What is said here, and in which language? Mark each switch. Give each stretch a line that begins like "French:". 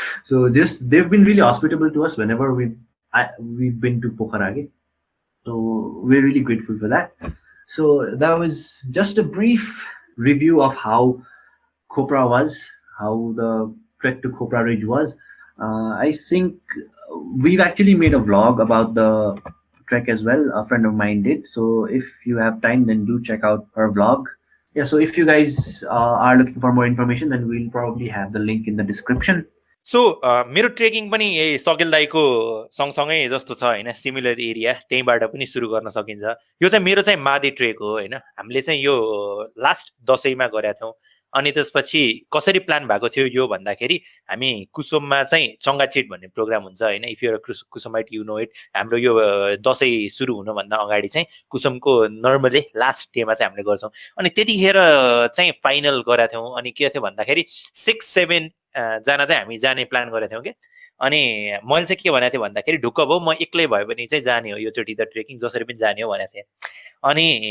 English: So just Dev been really hospitable to us whenever we been to Pokhara कि so we are really grateful for that So that was just a brief review of how Khopra was, how the trek to Khopra Ridge was. I think we've actually made a vlog about the trek as well. A friend of mine did. So if you have time, then do check out her vlog. Yeah, so if you guys are looking for more information, then we'll probably have the link in the description.
Nepali: So मेरो trekking पनि यही सकेल दाईको सँगसँगै जस्तो छ होइन similar area त्यहीँबाट पनि सुरु गर्न सकिन्छ यो चाहिँ मेरो चाहिँ मादे ट्रेक हो होइन हामीले चाहिँ यो लास्ट दसैँमा गरेका थियौँ अनि त्यसपछि कसरी प्लान भएको थियो यो भन्दाखेरि हामी कुसुममा चाहिँ चङ्गाचिट भन्ने प्रोग्राम हुन्छ होइन
English: if you कुसुमाइट you know it
Nepali: हाम्रो यो दसैँ सुरु हुनुभन्दा अगाडि चाहिँ कुसुमको नर्मली लास्ट डेमा चाहिँ हामीले गर्छौँ अनि त्यतिखेर चाहिँ फाइनल गरेका थियौँ अनि के थियो भन्दाखेरि 6-7 जना चाहिँ हामी जाने प्लान गरेको थियौँ कि अनि मैले चाहिँ के भनेको थिएँ भन्दाखेरि ढुक्क भयो म एक्लै भयो भने चाहिँ जाने हो योचोटि त ट्रेकिङ जसरी पनि जाने हो भनेको थिएँ अनि